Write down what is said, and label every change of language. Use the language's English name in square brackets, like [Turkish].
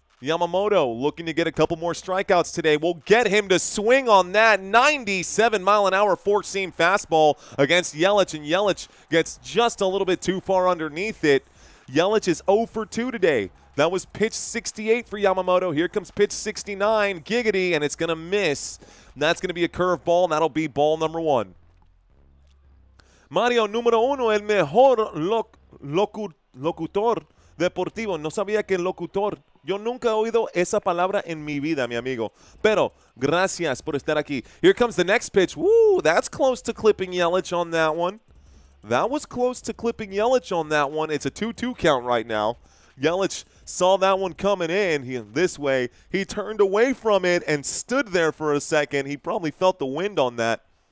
[English] Yamamoto looking to get a couple more strikeouts today. We'll get him to swing on that 97-mile-an-hour four-seam fastball against Yelich, and Yelich gets just a little bit too far underneath it. Yelich is 0 for 2 today. That was pitch 68 for Yamamoto. Here comes pitch 69, giggity, and it's going to miss. That's going to be a curveball, and that'll be ball number one. [Spanish] Mario número uno, el mejor locutor deportivo. No sabía que locutor. Yo nunca he oído esa palabra en mi vida, mi amigo. Pero, gracias por estar aquí. [English] Here comes the next pitch. Woo, that's close to clipping Yelich on that one. That was close to clipping Yelich on that one. It's a 2-2 count right now. Yelich saw that one coming in this way. He turned away from it and stood there for a second. He probably felt the wind on that.